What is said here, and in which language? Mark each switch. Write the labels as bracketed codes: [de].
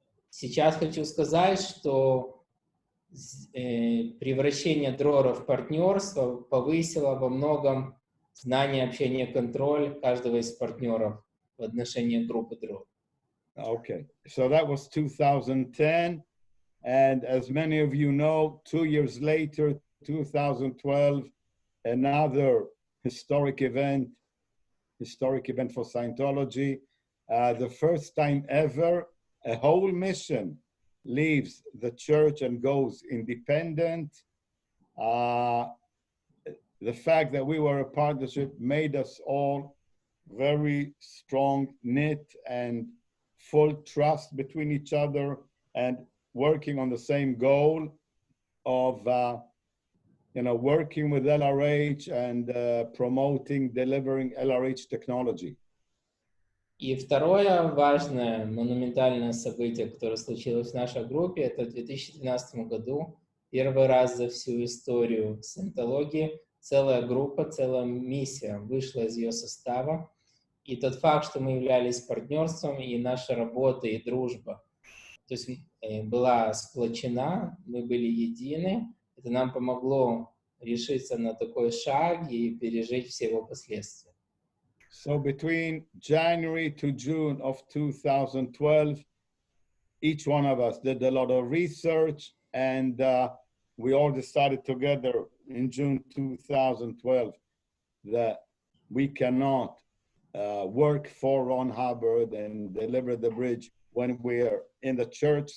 [ru] Сейчас хочу сказать, что превращение Дрора в партнерство повысило во многом знание, общение, контроль каждого из партнеров в отношении группы Дрор. [en] Okay, so that was 2010, and as many of you know, 2 years later, 2012, another historic event for Scientology. The first time ever, a whole mission leaves the church and goes independent. The fact that we were a partnership made us all very strong, knit, and full trust between each other, and working on the same goal of working with LRH and promoting, delivering LRH technology. [ru] И второе важное, монументальное событие, которое случилось в нашей группе, это в 2012 году, первый раз за всю историю саентологии, целая группа, целая миссия вышла из ее состава. И тот факт, что мы являлись партнерством, и наша работа, и дружба, то есть была сплочена, мы были едины, это нам помогло решиться на такой шаг и пережить все его последствия. [en] So between January to June of 2012, each one of us did a lot of research, and we all decided together in June 2012 that we cannot work for Ron Hubbard and deliver the bridge when we're in the church.